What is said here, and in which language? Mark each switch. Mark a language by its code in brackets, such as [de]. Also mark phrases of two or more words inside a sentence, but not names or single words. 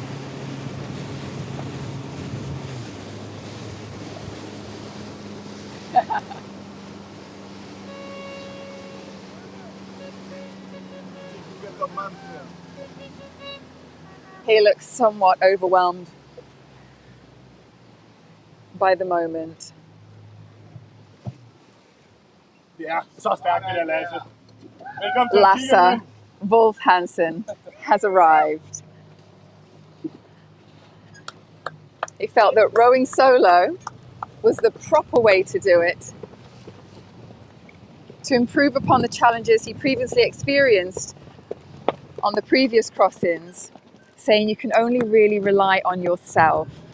[en] He looks somewhat overwhelmed by the moment. [da] Ja, så stærkt det der, Lasse. Velkommen til [en] Lasse Wolf Hansen has arrived. He felt that rowing solo was the proper way to do it, to improve upon the challenges he previously experienced on the previous crossings, saying you can only really rely on yourself.